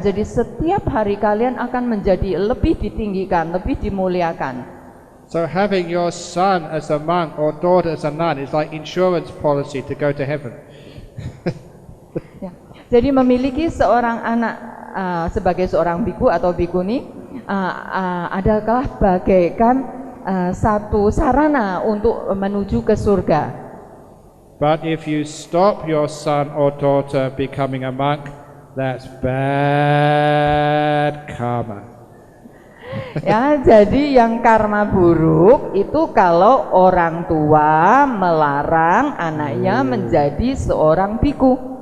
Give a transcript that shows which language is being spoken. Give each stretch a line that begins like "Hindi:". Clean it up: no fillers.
Indonesian: Jadi setiap hari kalian akan menjadi lebih ditinggikan, lebih dimuliakan.
English: So having your son as a monk or daughter as a nun is like insurance policy to go to heaven.
Indonesian: Ya. Jadi memiliki seorang anak sebagai seorang biku atau bikuni adalah bagaikan satu sarana untuk menuju ke surga.
English: But if you stop your son or daughter becoming a monk, that's bad karma.
Indonesian: Ya, jadi yang karma buruk itu kalau orang tua melarang anaknya menjadi seorang biku.